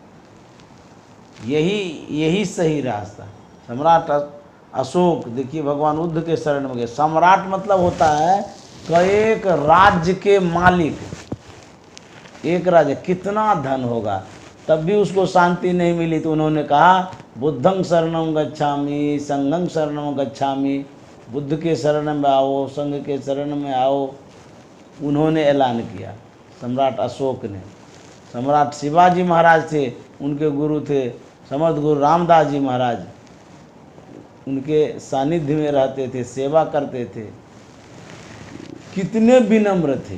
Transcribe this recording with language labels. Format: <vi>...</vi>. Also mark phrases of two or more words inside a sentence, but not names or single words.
<hi>यही सही रास्ता। सम्राट अशोक देखिए भगवान बुद्ध के शरण में गए। सम्राट मतलब होता है कि एक राज्य के मालिक। एक राज्य, कितना धन होगा तब भी उसको शांति नहीं मिली, तो उन्होंने कहा</hi> <pi>बुद्धं शरणं गच्छामि, संघं शरणं गच्छामि।</pi> <hi>बुद्ध के शरण में आओ, संघ के शरण में आओ। उन्होंने ऐलान किया, सम्राट अशोक ने। सम्राट शिवाजी महाराज थे, उनके गुरु थे समर्थ गुरु रामदास जी महाराज, उनके सानिध्य में रहते थे, सेवा करते थे, कितने विनम्र थे।</hi>